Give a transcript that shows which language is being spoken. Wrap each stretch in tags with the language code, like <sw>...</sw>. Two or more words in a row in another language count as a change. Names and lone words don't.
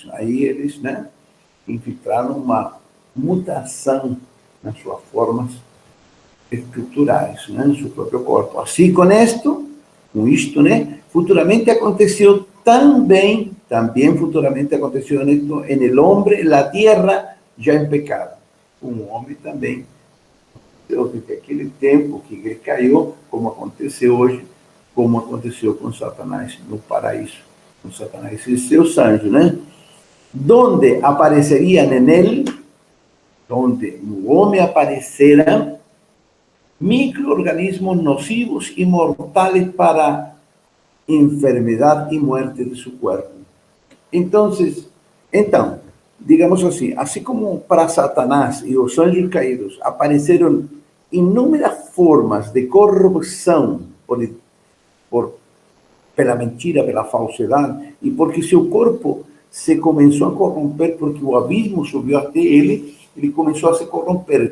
<pt>Aí eles, né, infiltraram uma mutação nas suas formas estruturais, né, no seu próprio corpo. Assim, com isto, né, futuramente aconteceu também futuramente aconteceu</pt> <es>esto en el hombre, en la tierra,</es> <pt>já em pecado. Um homem também, desde aquele tempo que ele caiu, como aconteceu hoje, como aconteceu com Satanás no paraíso, com Satanás e seus anjos, né? Donde apareceriam</pt> <es>en él,</es> <pt>donde no homem apareceram microorganismos nocivos e mortais para enfermidade e</pt> <es>muerte de su cuerpo.</es> <pt>Então, digamos assim como para Satanás e os anjos caídos apareceram inúmeras formas de corrupção pela mentira, pela falsidade, e porque seu corpo se começou a corromper, porque o abismo subiu até ele começou a se corromper.</pt>